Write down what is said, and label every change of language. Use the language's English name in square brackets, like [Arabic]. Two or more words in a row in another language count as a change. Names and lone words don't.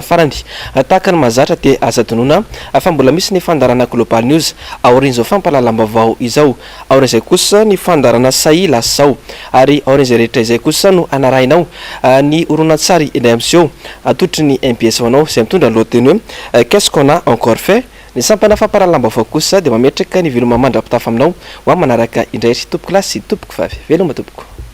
[Malagasy] farany tahaka ny mahazatra dia aza donona fa mbola misy ny fandarana global news aorian'izao fampalalam-bavao izao aorian'izay kosa ny fandarana saila zao ary aorian'izay rehetra izay kosa no anarahinao ny oronan-tsary indray amseo atotry ny MBS anao izay mitondra lohateny hoe qu'est-ce qu'on a encore fait ny sampana famparalambavao kosa dia mametraka ny veloma mandrapitafa aminao ho amin'ny manaraka indray tompoko lahy sy tompoko vavy veloma tompoko